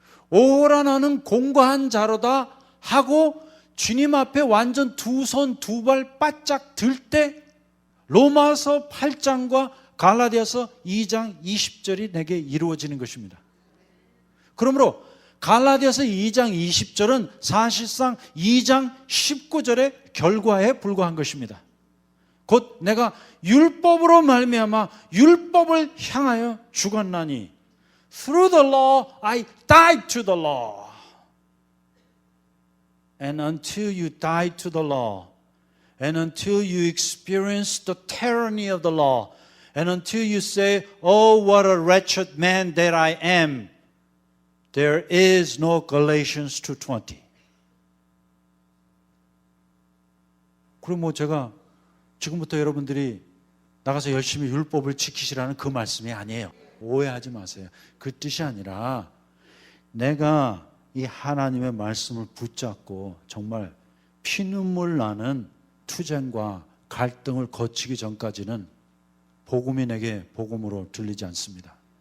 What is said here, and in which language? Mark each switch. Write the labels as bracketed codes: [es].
[ko] 오호라 나는 공고한 자로다 하고 주님 앞에 완전 두 손 두 발 바짝 들 때 로마서 8장과 갈라디아서 2장 20절이 내게 이루어지는 것입니다. 그러므로 갈라디아서 2장 20절은 사실상 2장 19절의 결과에 불과한 것입니다. 곧 내가 율법으로 말미암아 율법을 향하여 죽었나니 [en] Through the law I died to the law. And until you die to the law, and until you experience the tyranny of the law, and until you say, oh, what a wretched man that I am, there is no Galatians 2:20. [ko] 그럼 뭐 제가 지금부터 여러분들이 나가서 열심히 율법을 지키시라는 그 말씀이 아니에요. 오해하지 마세요. 그 뜻이 아니라 내가 이 하나님의 말씀을 붙잡고 정말 피눈물 나는 투쟁과 갈등을 거치기 전까지는 복음이 내게 복음으로 들리지 않습니다.